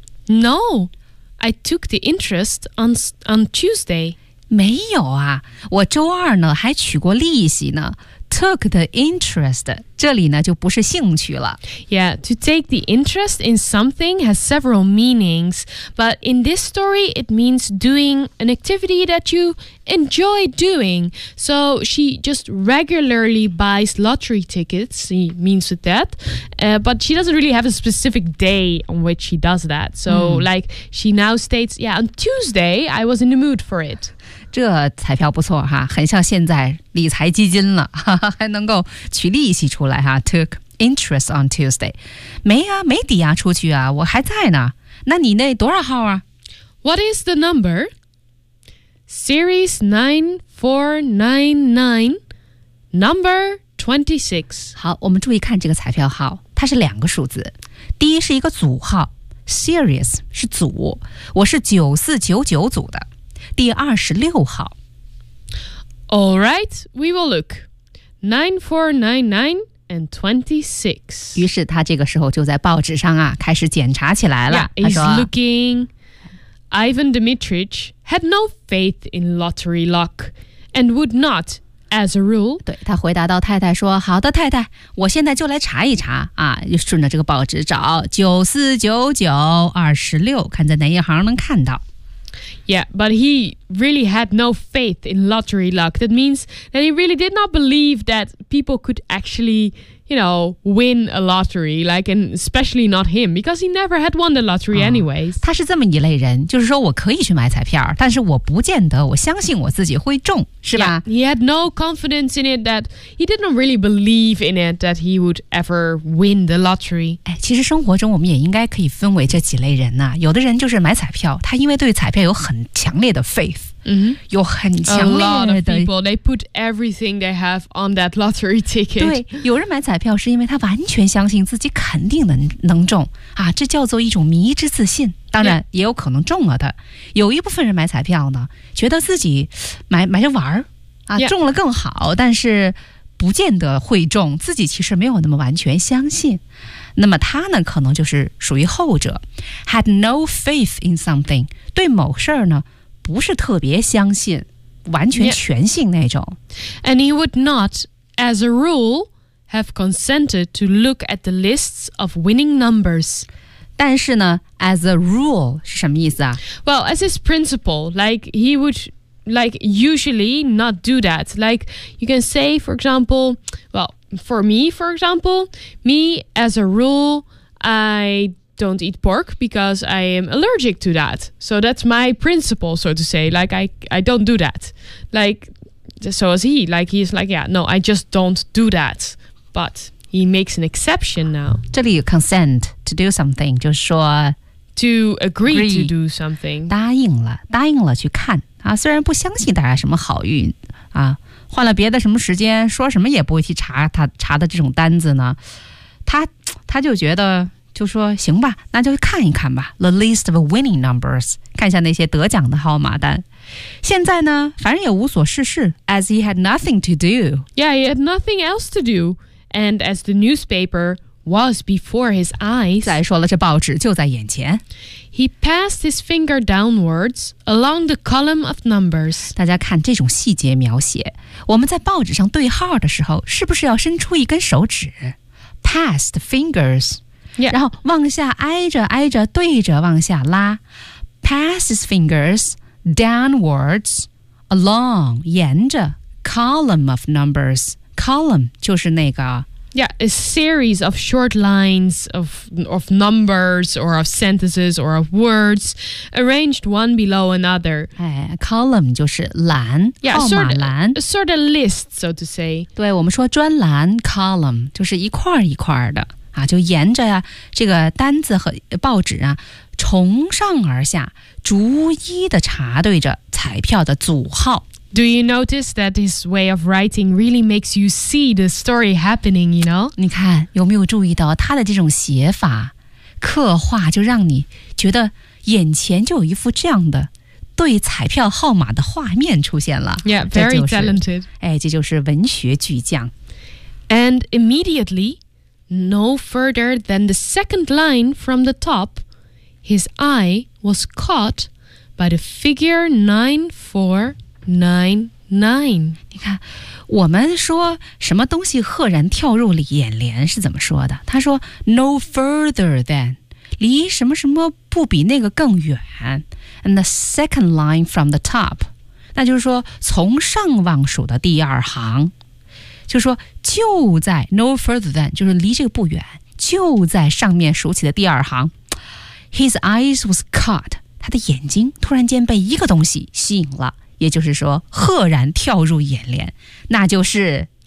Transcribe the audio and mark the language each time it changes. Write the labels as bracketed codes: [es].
[en] ？No, I took the interest on Tuesday. [zh] 没有啊，我周二呢还取过利息呢。 [en] Took the interest, [zh] 这里呢就不是兴趣了。 [en] Yeah, to take the interest in something has several meanings, but in this story, it means doing an activity that you enjoy doing. So she just regularly buys lottery tickets, she means with that, but she doesn't really have a specific day on which she does that. So like she now states, yeah, on Tuesday, I was in the mood for it. [zh] 这彩票不错哈，很像现在理财基金了，哈哈，还能够取利息出来哈。 [en] Took interest on Tuesday. [zh] 没啊，没抵押出去啊，我还在呢。那你那多少号啊 [en] ？What is the number? Series 9499, number 26. [zh] 好，我们注意看这个彩票号，它是两个数字，第一是一个组号 ，series 是组，我是9499组的。第二十六号。 [en] All right, we will look. 9499 and 26. [zh] 于是他这个时候就在报纸上啊开始检查起来了。 [en] Yeah, he's looking. Ivan Dmitrich had no faith in lottery luck, and would not, as a rule. [zh] 对他回答到太太说：“好的，太太，我现在就来查一查啊，就顺着这个报纸找9499 26，看在哪一行能看到。” [en] Yeah, but he really had no faith in lottery luck. That means that he really did not believe that people could actually, you know, win a lottery. Like, and especially not him, because he never had won the lottery anyways. [zh] 他是这么一类人，就是说我可以去买彩票，但是我不见得我相信我自己会中，是吧？ [en] Yeah, he had no confidence in it, that he did not really believe in it, that he would ever win the lottery. [zh] 哎，其实生活中我们也应该可以分为这几类人呢、啊。有的人就是买彩票，他因为对彩票有很强烈的 faith。 Mm-hmm. 有很强烈的 [en] A lot of people, they put everything they have on that lottery ticket. [zh] 对，有人买彩票是因为他完全相信自己肯定能中啊，这叫做一种迷之自信。当然也有可能中了的。有一部分人买彩票呢，觉得自己买着玩儿啊，中了更好，但是不见得会中，自己其实没有那么完全相信。那么他呢可能就是属于后者 [en] had no faith in something [zh] 对某事儿呢不是特别相信完全全信那种、 [en] yeah. And he would not, as a rule, have consented to look at the lists of winning numbers [zh] 但是呢 [en] as a rule [zh] 是什么意思啊 [en] Well, as his principle, like he would like usually not do that. Like you can say, for example, well, for me, for example, me as a rule, I don't eat pork because I am allergic to that. So that's my principle, so to say, like I don't do that. Like, so is he, like he's like, yeah, no, I just don't do that. But... He makes an exception now. [zh] 这里有 [en] consent to do something, [zh] 就是说 [en] To agree to do something. [zh] 答应了去看、啊、虽然不相信大家什么好运、啊、换了别的什么时间说什么也不会去查他查的这种单子呢。他就觉得就说行吧那就看一看吧 [en] The list of winning numbers, [zh] 看一下那些得奖的号码单。现在呢反正也无所事事 [en] as he had nothing to do. Yeah, he had nothing else to do. And as the newspaper was before his eyes, [zh] 再说了，这报纸就在眼前。 [en] He passed his finger downwards along the column of numbers. [zh] 大家看这种细节描写，我们在报纸上对号的时候，是不是要伸出一根手指 ？ [en] Pass the fingers. Yeah. [zh] 然后往下挨着对着往下拉。 [en] Pass his fingers downwards along [zh] 沿着 [en] column of numbers. [zh] Column 就是那个 [en] Yeah, a series of short lines of numbers or of sentences or of words arranged one below another. [zh] Hey, column 就是栏 [en] yeah, [zh] 号码栏 [en] a sort of list, so to say. [zh] 对我们说专栏 column 就是一块一块的、啊、就沿着、啊、这个单子和报纸、啊、从上而下逐一的查对着彩票的组号 [en] Do you notice that his way of writing really makes you see the story happening, you know? [zh] 你看有没有注意到他的这种写法刻画就让你觉得眼前就有一幅这样的对彩票号码的画面出现了。 [en] Yeah, very talented. [zh] 哎，这就是文学巨匠。 [en] And immediately, no further than the second line from the top, his eye was caught by the figure 94.99 [zh] 你看我们说什么东西赫然跳入了眼帘是怎么说的他说 [en] no further than [zh] 离什么什么不比那个更远 [en] and the second line from the top [zh] 那就是说从上往数的第二行就说就在 [en] no further than [zh] 就是离这个不远就在上面数起的第二行 [en] his eyes was caught [zh] 他的眼睛突然间被一个东西吸引了也就是说赫然跳入眼帘那就是